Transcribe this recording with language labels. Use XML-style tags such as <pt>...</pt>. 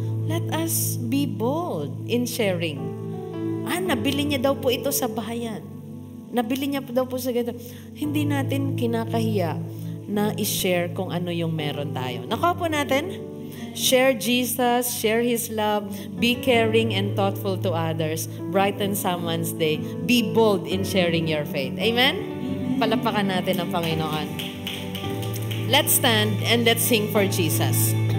<en>Let us be bold in sharing.</en> <tl>Nabili niya daw po ito sa bahayan. Nabili niya daw po sa ganito. Hindi natin kinakahiya na i-share kung ano yung meron tayo. Nakuha po natin?</tl> <en>Share Jesus, share His love, be caring and thoughtful to others, brighten someone's day, be bold in sharing your faith. Amen?</en> <tl>Palapakan natin ang Panginoon.</tl> <en>Let's stand and let's sing for Jesus.</en>